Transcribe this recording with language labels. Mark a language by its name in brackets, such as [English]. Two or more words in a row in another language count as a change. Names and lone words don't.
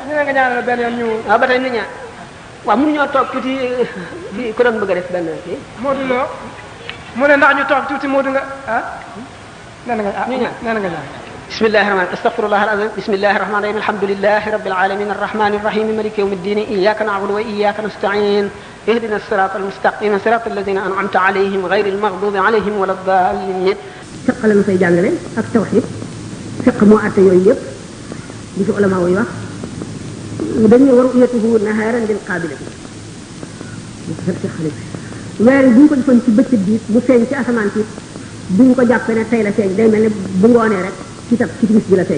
[Wolof] ñu ne nga ñaanal benn yoon ñu. waaw ba tey ñu ñaan waaw mënuñoo toog tuuti fii ku doon bëgg a def benn kii. Modou Lo mu ne ndax ñu toog tuuti Modou nga ah. nee na nga ah ñu ñaan nee na nga ñaan. [Arabic] بسم الله الرحمن أستغفر الله العظيم بسم الله الرحمن الرحيم الحمد لله رب العالمين الرحمن الرحيم مالك يوم الدين إياك نعبد وإياك نستعين اهدنا الصراط المستقيم صراط الذين أنعمت عليهم غير المغضوب عليهم ولا الضالين. [Wolof] fiq la ñu fay jàngale ak tawhid. fiq moo àtte yooyu yëpp li ci ulama yi wax dañuy war [Arabic] رؤيته نهارا للقابلة [Wolof] weer yi bu ñu ko defoon ci bëccëg bi mu feeñ ci asamaan si duñ ko jàppe ne tey la feeñ, day mel ne bu ngoonee rek ci timis bi la feeñ.